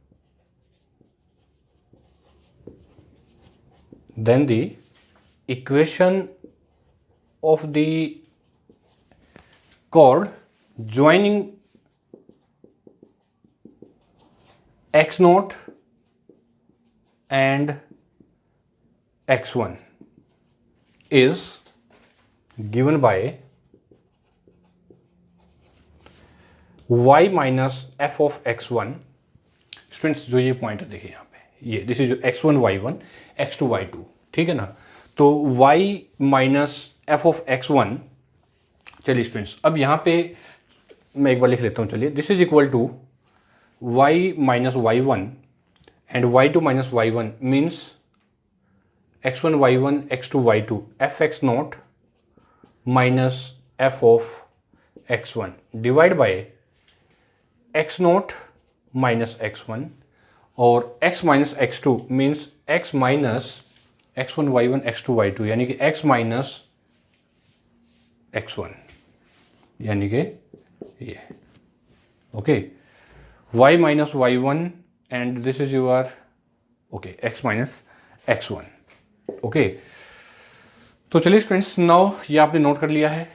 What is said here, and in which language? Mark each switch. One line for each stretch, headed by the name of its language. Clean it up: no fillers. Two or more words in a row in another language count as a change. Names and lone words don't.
English: joining x naught and x1 is given by y minus f of x1.
Hindi: स्टूडेंट्स जो ये पॉइंट देखिए यहाँ पे, ये
English: this is x1 y1 x2 y2,
Hindi: ठीक है ना.
English: तो y minus f of x1.
Hindi: चलिए स्टूडेंट्स, अब यहाँ पे मैं एक बार लिख लेता हूँ. चलिए,
English: this is equal to y minus y1 and y2 minus y1 means x1 y1 x2 y2 fx naught minus f of x1 divide by x naught minus x1 और x minus x2 means x minus x1 y1 x2 y2
Hindi: यानी कि
English: x minus x1
Hindi: यानी कि ये
English: okay y minus y1 and this is your okay x minus x1 okay.
Hindi: तो चलिए स्टूडेंट्स नाउ ये आपने नोट कर लिया है।